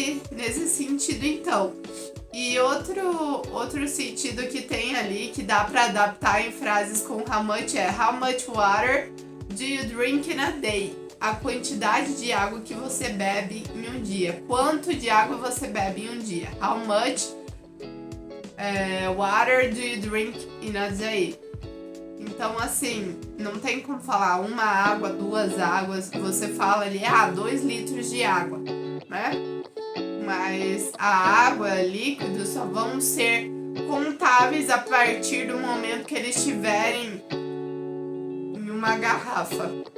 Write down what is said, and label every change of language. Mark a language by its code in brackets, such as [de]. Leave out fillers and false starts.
[pt] Nesse sentido, então. E outro sentido que tem ali, que dá para adaptar em frases com [en] how much [pt] é [en] how much water do you drink in a day? [pt] A quantidade de água que você bebe em um dia. Quanto de água você bebe em um dia? [en] How much water do you drink in a day? [pt] Então, assim, não tem como falar uma água, duas águas. Você fala ali, 2 litros de água, né? Mas a água, líquido, só vão ser contáveis a partir do momento que eles estiverem em uma garrafa.